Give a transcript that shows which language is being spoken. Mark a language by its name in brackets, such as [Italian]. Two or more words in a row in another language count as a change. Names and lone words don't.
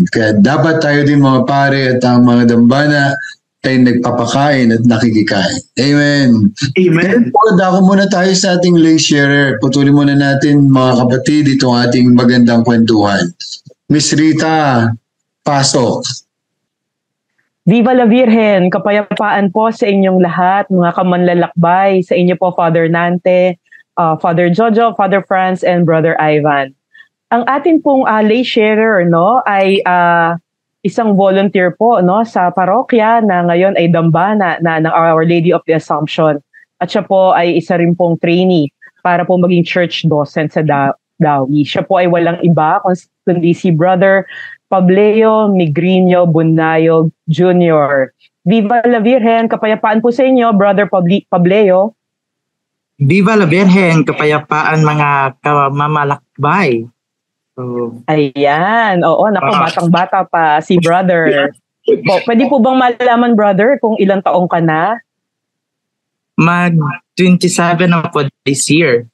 [Filipino] Kaya dapat tayo din mga pare at ang mga dambana ay nagpapakain at nakikikain. Amen. Amen. Po, dako muna tayo sa ating [English] lay sharer. [Filipino] Putulin muna natin mga kapatid itong ating magandang kwentuhan. Miss Rita, pasok. [Spanish] Viva la Virgen, [Filipino] kapayapaan po sa inyong lahat, mga kamanlalakbay, sa inyo po Father Nante, Father Jojo, Father Franz, and Brother Ivan. Ang atin pong [English] lay sharer [Filipino] ay isang volunteer po sa parokya na ngayon ay dambana ng Our Lady of the Assumption. At siya po ay isa rin pong trainee para po maging [English] church docent [Filipino] sa Dawi. Siya po ay walang iba kundi si Brother Pableo Migrino Bunayo Jr. [Spanish] Viva la Virgen, [Filipino] kapayapaan po sa inyo, Brother Pableo. [Spanish] Viva la Virgen, [Filipino] kapayapaan mga kamamalakbay. So, ayan, oo, naku, batang-bata pa si Brother. Pwede po bang malaman, Brother, kung ilang taong ka na? Mag-27 na po [English] this year.